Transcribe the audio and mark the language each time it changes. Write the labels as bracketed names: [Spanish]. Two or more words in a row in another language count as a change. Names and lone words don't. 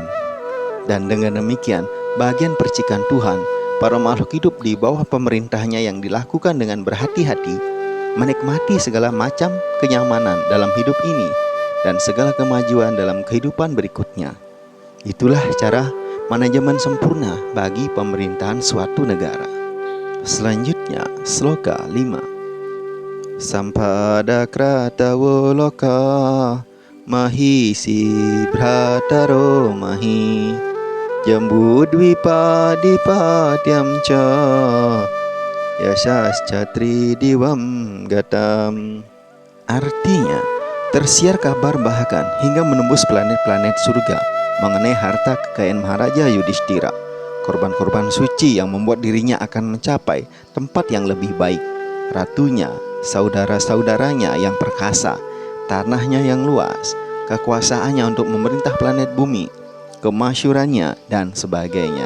[Indonesian] Dan dengan demikian, bagian percikan Tuhan, para makhluk hidup di bawah pemerintahnya yang dilakukan dengan berhati-hati, menikmati segala macam kenyamanan dalam hidup ini dan segala kemajuan dalam kehidupan berikutnya. Itulah cara manajemen sempurna bagi pemerintahan suatu negara. Selanjutnya, sloka 5. [Sanskrit] Sampada kratawo loka mahisi bhrataro mahi jambudvipa dipatyam ca yasascha tridivam gatam. [Indonesian] Artinya, tersiar kabar bahkan hingga menembus planet-planet surga mengenai harta kekayaan Maharaja Yudhistira, korban-korban suci yang membuat dirinya akan mencapai tempat yang lebih baik, ratunya, saudara-saudaranya yang perkasa, tanahnya yang luas, kekuasaannya untuk memerintah planet bumi, kemasyurannya, dan sebagainya.